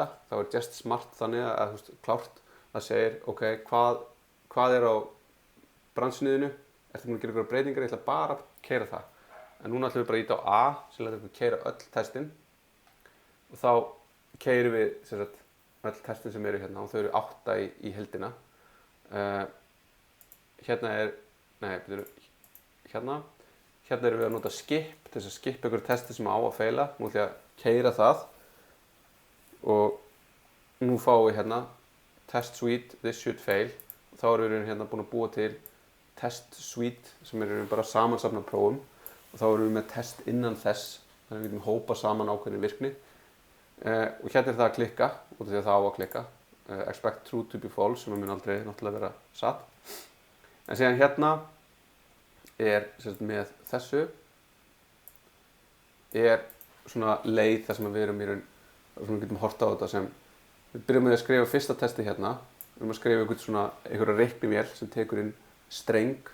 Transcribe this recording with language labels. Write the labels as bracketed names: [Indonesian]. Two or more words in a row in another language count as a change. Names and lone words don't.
[Icelandic] þá er Jest smart þannig að klárt það segir ok, hvað er á branchniðinu, ertu búin að gera einhverjar breytingar, ég ætla bara að keyra það en núna ætlum við bara að íta á A sem lætur við keyra öll testin og þá keyrum við öll testin sem eru hérna og þau eru 8 í heildina hérna erum við að nota skip til þess að skipa einhverju testi sem á að feila. Nú ætlum ég að keyra það og nú fáum við hérna [English] test suite, this should fail. [Icelandic] Þá erum við hérna búin að búa til [English] test suite [Icelandic] sem eru bara samansafn af prófum og þá erum við með test innan þess þannig að við getum hópa saman ákveðinni virkni og hérna er það að klikka út af því að það á að klikka [English] expect true to be false [Icelandic] sem mun aldrei náttúrulega vera satt en síðan hérna er með þessu er svona leið þar sem við erum í raun við getum horft á þetta sem við byrjum með að skrifa fyrsta testi hérna við erum að skrifa einhverja reiknivél sem tekur inn streng